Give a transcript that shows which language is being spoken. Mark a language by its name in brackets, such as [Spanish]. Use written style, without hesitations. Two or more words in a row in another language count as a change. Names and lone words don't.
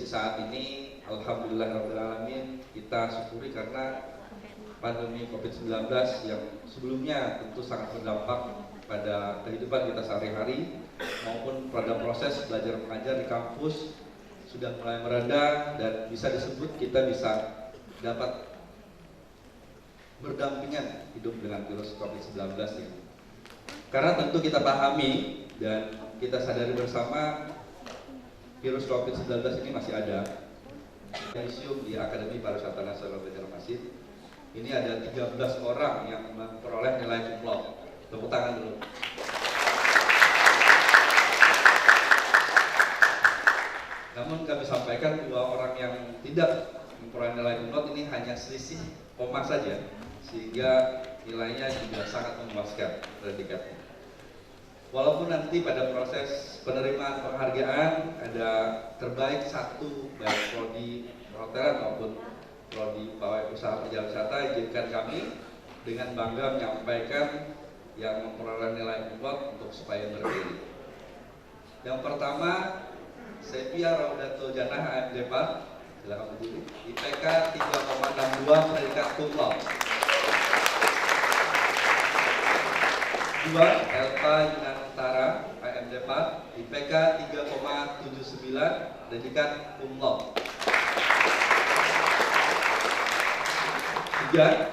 [Indonesian] saat ini, [Arabic] الحمد لله الرحمن الرحيم, [Indonesian] kita syukuri karena pandemi COVID-19 yang sebelumnya tentu sangat berdampak pada kehidupan kita sehari-hari maupun pada proses belajar mengajar di kampus sudah mulai mereda dan bisa disebut kita bisa dapat berdampingan hidup dengan virus COVID-19 ini. Karena tentu kita pahami dan kita sadari bersama virus COVID-19 ini masih ada. Yudisium di Akademi Pariwisata Nasional Banjarmasin ini ada 13 orang yang memperoleh nilai [Latin] cum laude. [Indonesian] Tepuk tangan dulu. Namun kami sampaikan 2 orang yang tidak memperoleh nilai [Latin] cum laude [Indonesian] ini hanya selisih koma saja, sehingga nilainya juga sangat memuaskan predikatnya. Walaupun nanti pada proses penerimaan penghargaan ada terbaik 1 baik prodi perhotelan maupun prodi pawai usaha perjalanan wisata, izinkan kami dengan bangga menyampaikan yang memperoleh nilai [Latin] cum laude [Indonesian] untuk supaya berdiri. Yang pertama Sepia Raudatul Jannah AMD 4, silakan berdiri. IPK 3,62 predikat [Latin] cum laude. [Indonesian] 2. Elva Yunantara AMD 4, IPK 3,79 predikat [Latin] cum laude. [Indonesian] 3.